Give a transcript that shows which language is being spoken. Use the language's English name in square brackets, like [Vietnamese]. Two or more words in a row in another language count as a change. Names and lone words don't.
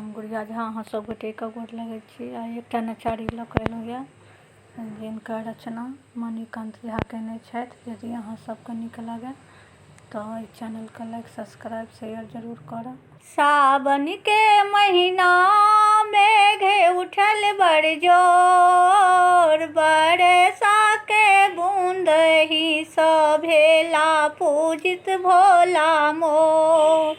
[Maithili] गुड़िया झा अहाँ सब गोटे के गोर लगै छी। आ एकटा नचारी लऽ कऽ एलहुँ यऽ जिनकर रचना मणिकान्त झा केने छथि। यदि अहाँ सबके नीक लागय तऽ एहि चैनलके [English] like subscribe share [Maithili] जरूर करब। सावन के महीना मेघ उठल बड़ जोर, बरसा के बूंद ही सँ भेला पूजित भोला मोर।